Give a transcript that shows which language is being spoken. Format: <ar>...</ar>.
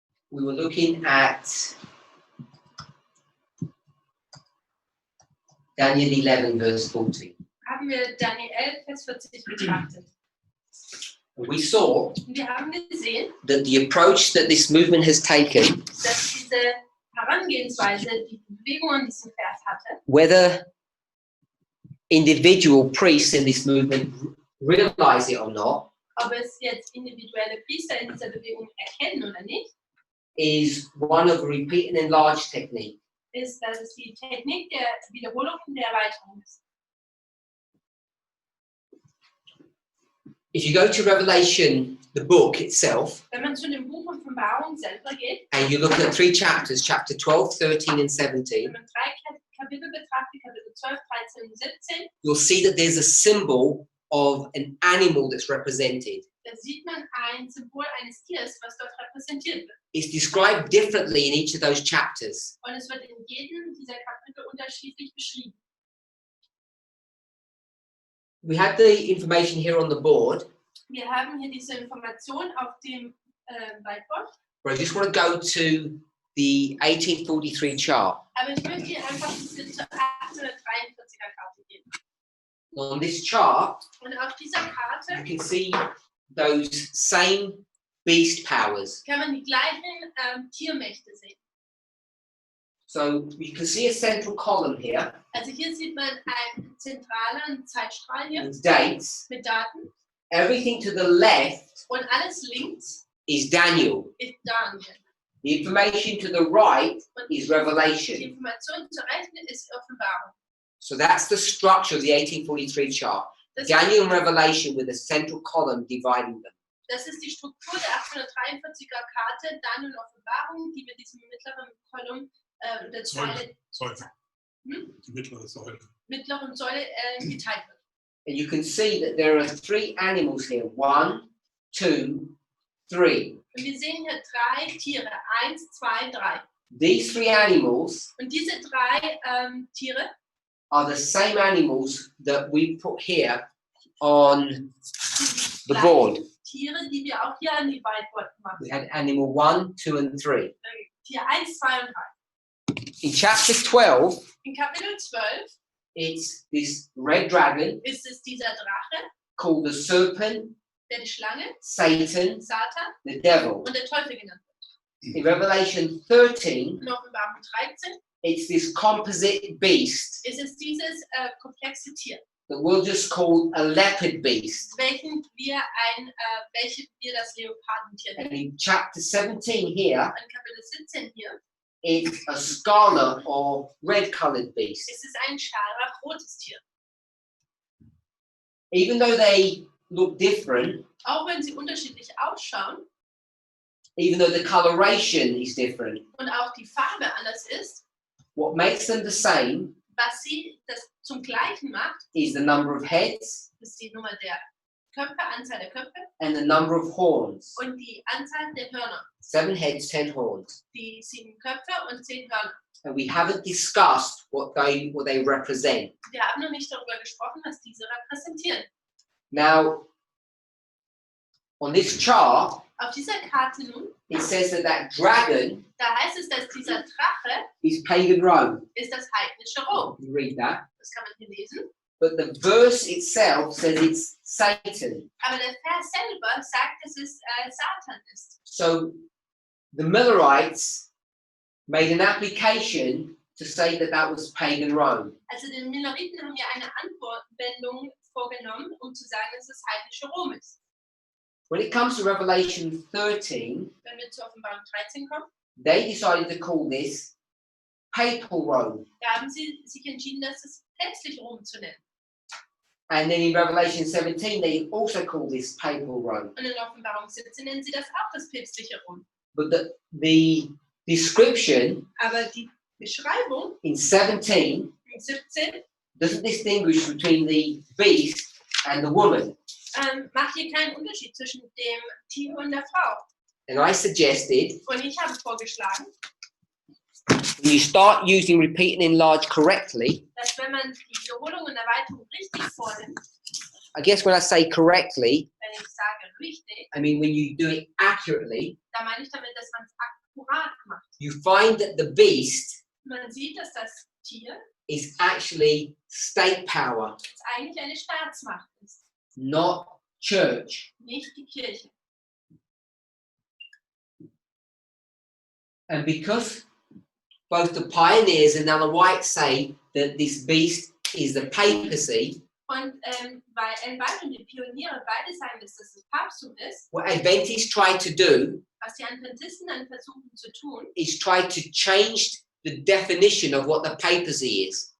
<en>we were looking at Daniel 11, verse 14.</en> <de>haben wir Daniel 11, Vers 40 betrachtet.</de> <en>And we saw</en> <de>Und wir haben gesehen,</de> <en>that the approach that this movement has taken,</en> <de>dass diese Herangehensweise, die Bewegung in diesem Vers hatte,</de> <en>whether individual priests in this movement realize it or not,</en> <de>ob es jetzt individuelle Priester in dieser Bewegung erkennen oder nicht,</de> <en>is one of repeat and enlarge technique.</en> <de>ist, dass es die Technik der Wiederholung und der Erweiterung ist.</de> <en>If you go to Revelation, the book itself,</en> <de>Wenn man zu dem Buch Offenbarung selber geht,</de> <en>and you look at 3 chapters, chapter 12, 13, and 17,</en> <de>wenn man 3 Kapitel betrachtet, Kapitel 12, 13 und 17,</de> <en>you'll see that there's a symbol of an animal that's represented.</en> <de>da sieht man ein Symbol eines Tieres, was dort repräsentiert wird.</de> <en>It's described differently in each of those chapters.</en> <de>Und es wird in jedem dieser Kapitel unterschiedlich beschrieben.</de> <en>We had the information here on the board,</en> <de>Wir haben hier diese Information auf dem Whiteboard,</de> <en>but I just want to go to the 1843 chart.</en> <de>aber ich möchte hier einfach zur 1843er Karte gehen.</de> <en>On this chart,</en> <de>Und auf dieser</de> <en>you</en> <de>Karte</de> <en>can see those same beast powers.</en> <de>kann man die gleichen Tiermächte sehen.</de> <en>So you can see a central column here</en> <de>Also hier sieht man einen zentralen Zeitstrahl hier</de> <en>with dates.</en> <de>mit Daten</de> <en>Everything to the left</en> <de>und alles links</de> <en>is Daniel.</en> <de>ist Daniel.</de> <en>The information to the right</en> <de>Und</de> <en>is</en> <de>die</de> <en>Revelation.</en> <de>Information zur Rechten ist Offenbarung.</de> <en>So that's the structure of the 1843 chart.</en> <de>Das,</de> <en>Daniel and Revelation with a central column dividing them.</en> <de>das ist die Struktur der 843er Karte, dann und Offenbarung, die mit diesem mittleren Kolumn der Säule. Hm? Die mittlere Säule. mittleren Säule geteilt wird.</de> <en>And you can see that there are three animals here. 1, 2, 3.</en> <de>Und wir sehen hier 3 Tiere. 1, 2, 3.</de> <en>These three animals</en> <de>Und diese 3 Tiere</de> <en>are the same animals that we put here on</en> <de>sind</de> <en>the</en> <de>die</de> <en>board.</en> <de>gleichen Tiere, die wir auch hier an die Whiteboard gemacht</de> <en>We</en> <de>haben.</de> <en>had animal 1, 2, and 3.</en> <de>Tier 1, 2 und 3.</de> <en>In chapter 12,</en> <de>In Kapitel 12</de> <en>it's this red dragon</en> <de>ist es dieser Drache,</de> <en>called the serpent,</en> <de>der die Schlange,</de> <en>Satan,</en> <de>Satan</de> <en>the devil.</en> <de>und der Teufel genannt wird.</de> <en>In Revelation 13,</en> <de>In Offenbarung 13</de> <en>it's this composite beast</en> <de>ist es dieses komplexe Tier,</de> <en>that we'll just call a leopard beast.</en> <de>welches wir das Leopardentier</de> <en>And</en> <de>nennen.</de> <en>in chapter 17 here,</en> <de>In Kapitel 17 hier</de> <en>it's a scarlet or red colored beast.</en> <de>ist es ein scharlachrotes Tier.</de> <en>Even though they look different,</en> <de>Auch wenn sie unterschiedlich ausschauen</de> <en>even though the coloration is different,</en> <de>und auch die Farbe anders ist,</de> <en>what makes them the same</en> <de>was sie das zum Gleichen macht,</de> <en>is the number of heads</en> <de>ist die Nummer der Köpfe, Anzahl der Köpfe</de> <en>and the number of horns.</en> <de>und die Anzahl der Hörner.</de> <en>7 heads, 10 horns.</en> <de>Die 7 Köpfe und 10 Hörner.</de> <en>And we haven't discussed what they represent.</en> <de>Wir haben noch nicht darüber gesprochen, was diese repräsentieren.</de> <en>Now, on this chart,</en> <de>Auf dieser Karte nun,</de> <en>it says that dragon</en> <de>da heißt es, dass dieser Drache</de> <en>is pagan Rome.</en> <de>ist das heidnische Rom.</de> <en>You read that.</en> <de>Das kann man hier lesen.</de> <en>But the verse itself says it's Satan.</en> <de>Aber der Vers selber sagt, dass es Satan ist.</de> <en>So the Millerites made an application to say that was pagan Rome.</en> <de>Also die Milleriten haben ja eine Anwendung vorgenommen, um zu sagen, dass es heidnische Rom ist.</de> <en>When it comes to Revelation 13,</en> <de>Wenn wir zur Offenbarung 13 kommen,</de> <en>they decided to call this papal Rome.</en> <de>da haben sie sich entschieden, dass es päpstlich Rom zu nennen.</de> <en>And then in Revelation 17, they also call this papal Rome.</en> <de>Und in Offenbarung 17 nennen sie das auch das päpstliche Rom.</de> <en>But the description</en> <de>Aber die Beschreibung</de> <en>in 17</en> <de>in 17</de> <en>doesn't distinguish between the beast and the woman.</en> <de>macht hier keinen Unterschied zwischen dem Tier und der Frau.</de> <en>And I suggested</en> <de>Und ich habe vorgeschlagen,</de> <en>when you start using repeat and enlarge correctly,</en> <de>dass wenn man die Wiederholung und Erweiterung richtig vornimmt,</de> <en>I guess when I say correctly,</en> <de>wenn ich sage richtig,</de> <en>I mean when you do it accurately,</en> <de>da meine ich damit, dass man es akkurat macht.</de> <en>you find that the beast</en> <de>Man sieht, dass das Tier</de> <en>is actually state power,</en> <de>jetzt eigentlich eine Staatsmacht ist,</de> <en>not church.</en> <de>nicht die Kirche.</de> <en>And because both the pioneers and Ellen White say that this beast is the papacy,</en> <de>Und weil Ellen White und die Pioniere beide sagen, dass das das Papsttum ist,</de> <en>what Adventists try to do</en> <de>was die Adventisten dann versuchen zu tun,</de> <en>is try to change the definition of what the papacy is.</en>